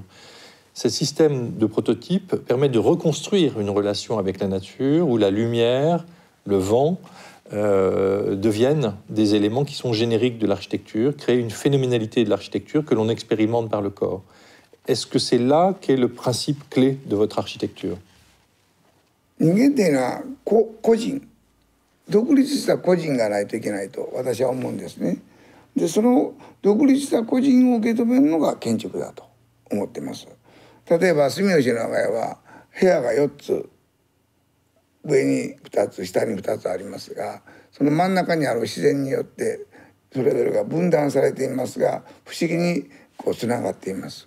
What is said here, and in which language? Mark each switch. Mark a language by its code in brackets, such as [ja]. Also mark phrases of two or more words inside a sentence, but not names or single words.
[fr] Ce système de prototype permet de reconstruire une relation avec la nature où la lumière, le vent deviennent des éléments qui sont génériques de l'architecture, créer une phénoménalité de l'architecture que l'on expérimente par le corps. Est-ce que c'est là qu'est le principe clé de votre architecture? [ja] 人間っていうのは個人、独立した個人がないといけないと私は思うんですね。で、その独立した個人を受け止めるのが建築だと思ってます。例えば住吉の長屋は部屋が4つ、上に2つ下に2つありますが、その真ん中にある自然によってそれぞれが分断されていますが、不思議にこうつながっています。